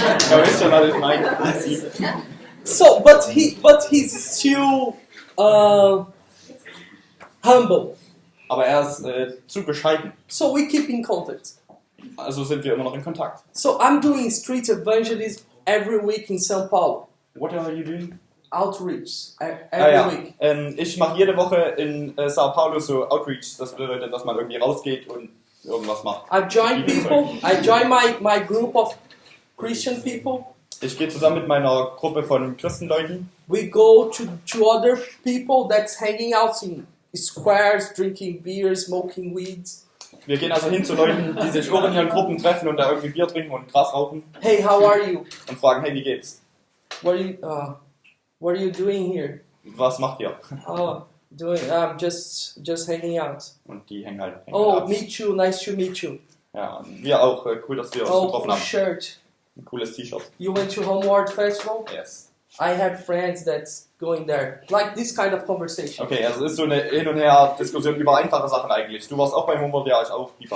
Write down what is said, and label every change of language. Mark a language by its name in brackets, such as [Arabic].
[German] Ja, wisst schon, was ich meine. [English] So, but he's still humble. [German] Aber er ist zu bescheiden. [English] So we keep in contact. [German] Also sind wir immer noch in Kontakt. [English] So I'm doing street evangelism every week in São Paulo. What are you doing? Outreach every week. [German] Ich mache jede Woche in Sao Paulo so Outreach. Das bedeutet, dass man irgendwie rausgeht und irgendwas macht. [English] I join people. I join my group of Christian people. [German] Ich gehe zusammen mit meiner Gruppe von Christenleuten. [English] We go to other people that's hanging out in squares, drinking beer, smoking weeds. [German] Wir gehen also hin zu Leuten, die sich auch in ihren Gruppen treffen und da irgendwie Bier trinken und Gras rauchen. [English] Hey, how are you? [German] Und fragen, hey, wie geht's? [English] What are you doing here? [German] Was macht ihr? [English] Oh, just hanging out. [German] Und die hängen halt. [English] Oh, me too. Nice to meet you. [German] Ja, und wir auch. Cool, dass wir uns getroffen haben. [English] Shirt. [German] Ein cooles T-Shirt. [English] You went to Homeward Festival? Yes. I have friends that's going there. Like this kind of conversation. [German] Okay, also es ist so eine Hin- und Her-Diskussion über einfache Sachen eigentlich. Du warst auch beim Homeward, ja, ich auch.